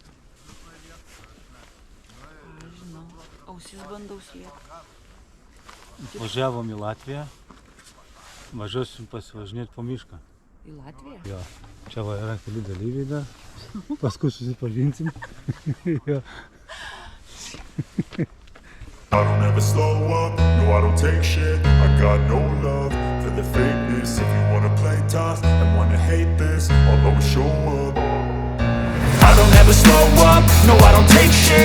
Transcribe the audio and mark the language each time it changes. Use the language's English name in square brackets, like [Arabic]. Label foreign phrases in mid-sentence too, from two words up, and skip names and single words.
[Lithuanian] Aš žinau, ausis bandau slėpti. Važiavom į Latviją. Važiuosim pasivažinėti po mišką. Į Latviją? Jo. Čia va yra keli dalyviai dar. Paskui susipažinsim. Jo. [English] I don't ever slow up, no I don't take shit. I got no love for the fakeness. If you wanna play tough and wanna hate this, I'll always show up. I don't ever slow up, no I don't take shit.